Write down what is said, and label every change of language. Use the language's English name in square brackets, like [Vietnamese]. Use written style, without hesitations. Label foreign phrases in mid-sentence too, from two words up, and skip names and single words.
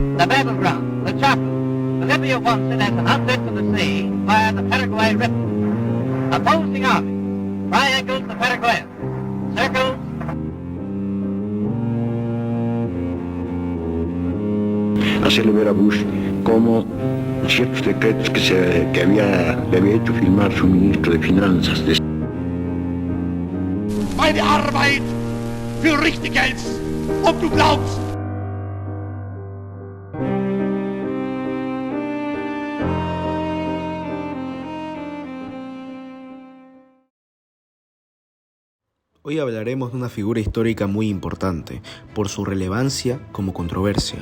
[English] battleground, the Chaco. Bolivia wants it as an outlet to the sea via the Paraguay River. Opposing armies, triangles the Paraguayan, circles. [Spanish] Hacerle ver a Bush cómo ciertos decretos que le había hecho firmar su ministro de Finanzas. [German] Meine Arbeit für richtig hältst, ob du glaubst. [Spanish] Hoy hablaremos de una figura histórica muy importante, por su relevancia como controversia.